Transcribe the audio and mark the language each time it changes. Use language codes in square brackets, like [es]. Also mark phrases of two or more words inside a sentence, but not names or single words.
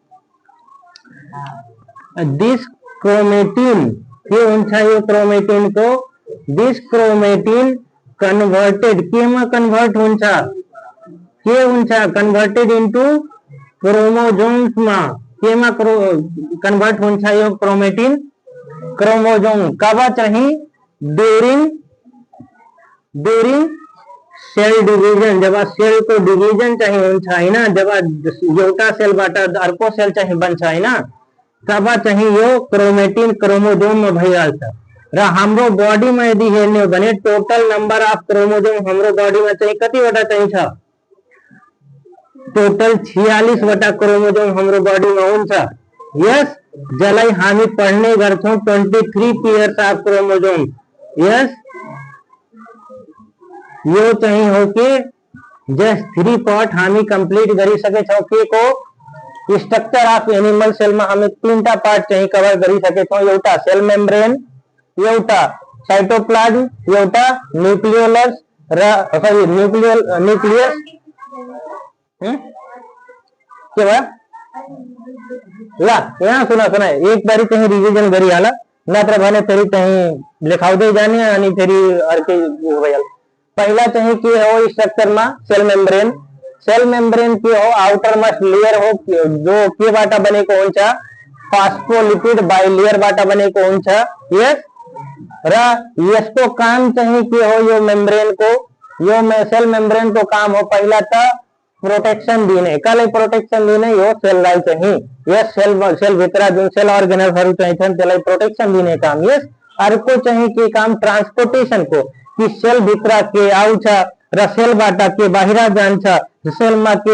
[en] this chromatin [ne] के हुन्छ यो क्रोमेटिन को [en] this chromatin converted [ne] केमा कन्भर्ट हुन्छ के हुन्छ [en] converted into chromosomes [ne] में केमा कन्भर्ट हुन्छ यो क्रोमेटिन क्रोमोजोम कब चाहिँ [en] during cell division [ne] जब सेल को डिवीजन चाहिँ हुन्छ हैन जब एउटा सेलबाट अर्को सेल चाहिँ बन्छ हैन तब चाहिँ यो क्रोमेटिन क्रोमोजोम में भइहाल्छ र हाम्रो बॉडी में यदि हेर्ने हो भने [en] total number of chromosome [ne] हाम्रो बॉडी में चाहिँ कतिवटा चाहिँ छ टोटल 46 वटा क्रोमोजोम हाम्रो बॉडी में हुन्छ यस जसलाई हामी पढ्ने गर्छौं 23 [en] pairs of chromosome [ne] यस यो चाहिँ हो कि जस्ट 3 पार्ट हामी कंप्लीट गरिसकेछौं के को [en] structure of animal cell [ne] में हामी 3टा पार्ट चाहिँ कभर गरिसकेछौं एउटा [en] cell membrane [ne] एउटा साइटोप्लाज्म एउटा न्यूक्लियोलस र सरी न्यूक्लियस के भयो ल यहाँ सुना एक बारी चाहिँ रिभिजन गरिहाल नत्र भने फेरि चाहिँ लेखाउँदै जाने अनि फेरि अर्कै भइहाल्छ पहिला चाहिँ के हो स्ट्रक्चर में [en] cell membrane [ne] के हो [en] outer most layer [ne] हो जो के बाट बनेको हुन्छ [en] phospholipid bilayer [ne] बाट बनेको हुन्छ यस र यसको काम चाहिँ के हो यो मेम्ब्रेन को यो [en] cell membrane [ne] को काम हो पहिला त प्रोटेक्शन दिने कलाई प्रोटेक्शन दिने यो सेललाई चाहिँ यस सेल भित्र जुन सेल अर्गेनल्सहरु चाहिँ छन् त्यसलाई प्रोटेक्शन दिने काम यस अर्को चाहिँ के काम ट्रान्सपोर्टेशन को कि सेल भित्र के आउँछ र सेलबाट के बाहिर जान्छ सेलमा के